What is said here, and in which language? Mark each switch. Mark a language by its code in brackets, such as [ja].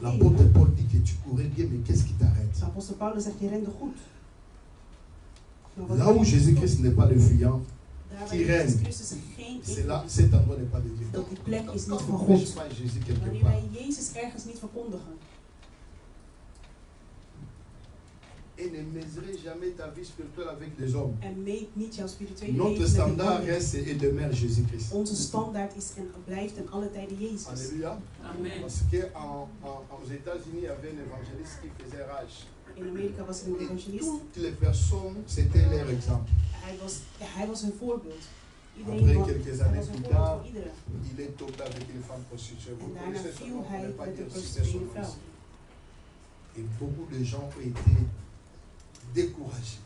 [fr] l'apôtre Paul dit que tu courais bien, mais qu'est-ce qui t'arrête? [nl] Apostel Paulus zegt je rende goed. [fr] Là où Jésus-Christ n'est pas le fuyant, qui règne, c'est là, cet endroit n'est pas de Dieu. [nl] Dat die plek is niet van God. Wanneer wij Jezus ergens niet verkondigen. [fr] Et ne mesurez jamais ta vie spirituelle avec les hommes. [nl] En meet niet jouw spirituele [fr] Notre standard reste et demeure Jésus-Christ. [nl] Onze standaard is en blijft en alle tijden Jezus. [fr] Alléluia. Amen. Parce que aux États-Unis, il y avait un évangéliste qui faisait rage. [nl] In Amerika was er een evangelist. [fr] Toutes les personnes, c'était leur exemple. [nl] Hij was hun voorbeeld. [fr] Après quelques années plus tard, il est tombé avec une femme prostituée. [nl] En daarna viel hij met een prostitueerde vrouw. [fr] Et beaucoup de gens ont été découragés.